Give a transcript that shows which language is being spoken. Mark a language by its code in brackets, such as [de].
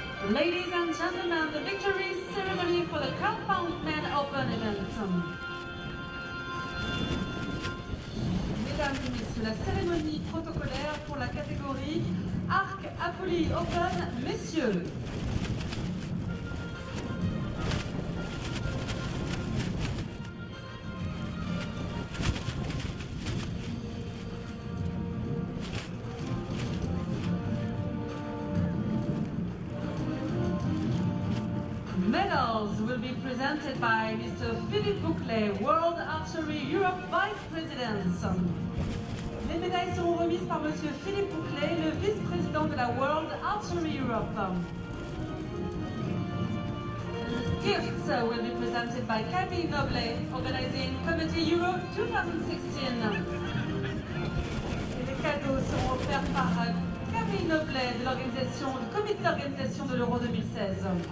[en] Ladies and gentlemen, the victory ceremony for the Compound Men Open event. [fr] Mesdames et messieurs, la cérémonie protocolaire pour la catégorie Arc Apolli Open, messieurs. [en] Medals will be presented by Mr. Philippe Bouclet, World Archery Europe Vice President. [fr] Les médailles seront remises par Monsieur Philippe Bouclet, le vice-président de la World Archery Europe. [en] Gifts will be presented by Camille Noblet, organizing Committee Euro 2016. [fr] Et les cadeaux seront offerts par Camille Noblet de l'organisation, du comité d'organisation de l'Euro 2016.